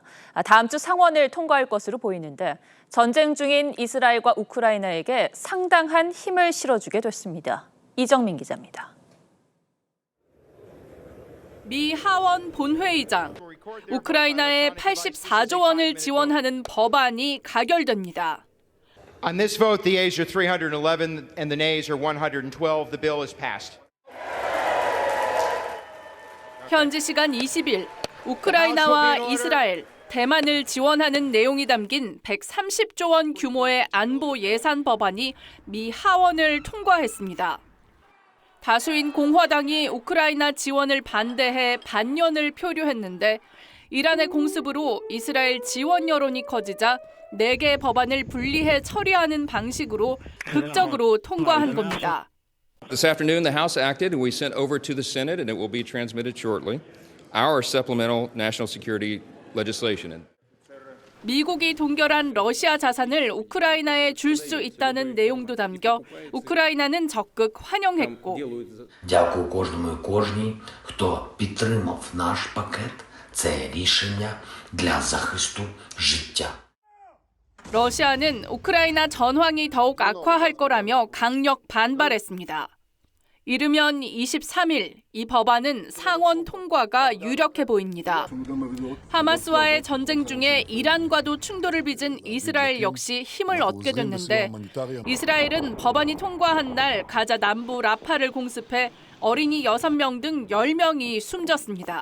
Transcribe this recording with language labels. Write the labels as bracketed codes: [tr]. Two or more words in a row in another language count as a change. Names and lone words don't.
[ko] 다음 주 상원을 통과할 것으로 보이는데 전쟁 중인 이스라엘과 우크라이나에게 상당한 힘을 실어주게 됐습니다. 이정민 기자입니다. 미 하원 본회의장, 우크라이나에 84조 원을 지원하는 법안이 가결됩니다. [en] On this vote, the ayes are 311 and the nays are 112. The bill is passed. [ko] 현지 시간 20일, 우크라이나와 이스라엘, 대만을 지원하는 내용이 담긴 130조 원 규모의 안보 예산 법안이 미 하원을 통과했습니다. 다수인 공화당이 우크라이나 지원을 반대해 반년을 표류했는데 이란의 공습으로 이스라엘 지원 여론이 커지자 4개 법안을 분리해 처리하는 방식으로 극적으로 통과한 겁니다. [en] This afternoon, the House acted, and we sent over to the Senate, and it will be transmitted shortly, our supplemental national security legislation. [ko] 미국이 동결한 러시아 자산을 우크라이나에 줄 수 있다는 내용도 담겨 우크라이나는 적극 환영했고 [uk] Дякую кожному і кожній, хто підтримав наш пакет. Це рішення для захисту життя. [ko] 러시아는 우크라이나 전황이 더욱 악화할 거라며 강력 반발했습니다. 이르면 23일 이 법안은 상원 통과가 유력해 보입니다. 하마스와의 전쟁 중에 이란과도 충돌을 빚은 이스라엘 역시 힘을 얻게 됐는데 이스라엘은 법안이 통과한 날 가자 남부 라파를 공습해 어린이 6명 등 10명이 숨졌습니다.